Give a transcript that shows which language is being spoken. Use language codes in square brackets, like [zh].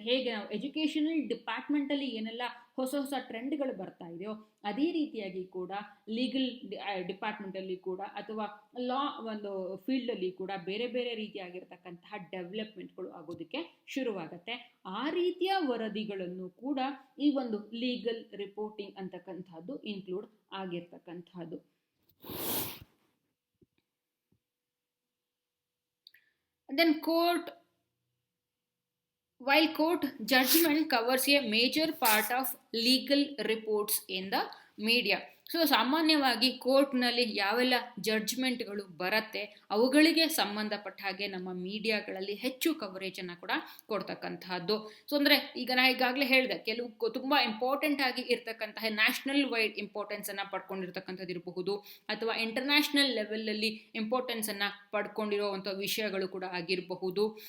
[kn] ಹೇಗೆ ನಾವು ಎಜುಕೇಷನಲ್ ಡಿಪಾರ್ಟ್ಮೆಂಟಲ್ಲಿ ಏನೆಲ್ಲ ಹೊಸ ಹೊಸ ಟ್ರೆಂಡ್ಗಳು ಬರ್ತಾ ಇದೆಯೋ ಅದೇ ರೀತಿಯಾಗಿ ಕೂಡ ಲೀಗಲ್ ಡಿಪಾರ್ಟ್ಮೆಂಟಲ್ಲಿ ಕೂಡ ಅಥವಾ ಲಾ ಒಂದು ಫೀಲ್ಡಲ್ಲಿ ಕೂಡ ಬೇರೆ ಬೇರೆ ರೀತಿಯಾಗಿರ್ತಕ್ಕಂತಹ ಡೆವಲಪ್ಮೆಂಟ್ಗಳು ಆಗೋದಕ್ಕೆ ಶುರುವಾಗುತ್ತೆ. ಆ ರೀತಿಯ ವರದಿಗಳನ್ನು ಕೂಡ ಈ ಒಂದು ಲೀಗಲ್ ರಿಪೋರ್ಟಿಂಗ್ ಅಂತಕ್ಕಂಥದ್ದು ಇನ್ಕ್ಲೂಡ್ ಆಗಿರ್ತಕ್ಕಂಥದ್ದು. [en] Then while court judgment covers a major part of legal reports in the media. [kn] So ಸಾಮಾನ್ಯವಾಗಿ ಕೋರ್ಟ್ನಲ್ಲಿ ಯಾವೆಲ್ಲ ಜಡ್ಜ್ಮೆಂಟ್ಗಳು ಬರುತ್ತೆ ಅವುಗಳಿಗೆ ಸಂಬಂಧಪಟ್ಟ ಹಾಗೆ ನಮ್ಮ ಮೀಡಿಯಾಗಳಲ್ಲಿ ಹೆಚ್ಚು ಕವರೇಜನ್ನು ಕೂಡ ಕೊಡ್ತಕ್ಕಂತಹದ್ದು. ಸೊ ಅಂದರೆ ಈಗ ನಾ ಈಗಾಗಲೇ ಹೇಳಿದೆ, ಕೆಲವು ತುಂಬ ಇಂಪಾರ್ಟೆಂಟ್ ಆಗಿ ಇರ್ತಕ್ಕಂತಹ ನ್ಯಾಷನಲ್ ವೈಡ್ ಇಂಪಾರ್ಟೆನ್ಸನ್ನು ಪಡ್ಕೊಂಡಿರ್ತಕ್ಕಂಥದ್ದು ಇರಬಹುದು, ಅಥವಾ ಇಂಟರ್ನ್ಯಾಷನಲ್ ಲೆವೆಲಲ್ಲಿ ಇಂಪಾರ್ಟೆನ್ಸನ್ನು ಪಡ್ಕೊಂಡಿರೋವಂಥ ವಿಷಯಗಳು ಕೂಡ ಆಗಿರಬಹುದು.